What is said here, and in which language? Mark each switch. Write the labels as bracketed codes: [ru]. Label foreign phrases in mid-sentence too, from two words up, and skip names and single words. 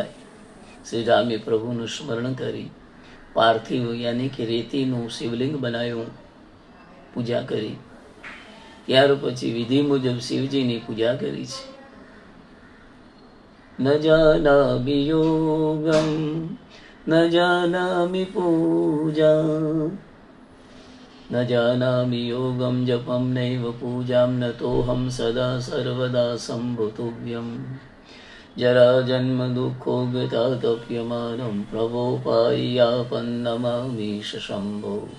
[gu] શ્રી રામે પ્રભુનું સ્મરણ કરી પાર્થિવ યાની કે રેતીનું શિવલિંગ બનાવ્યું, પૂજા કરી। ત્યાર પછી વિધિ મુજબ શિવજીની પૂજા કરી છે। [sa] न जानामि योगम न जानामि पूजा, न जानामि योगं जपं नैव पूजां नतोऽहं सदा सर्वदा सम्भुतुभ्यं। जराजन्म दुःखो गतातप्यमानं प्रभोपाय्यापन्नमामीश शम्भो।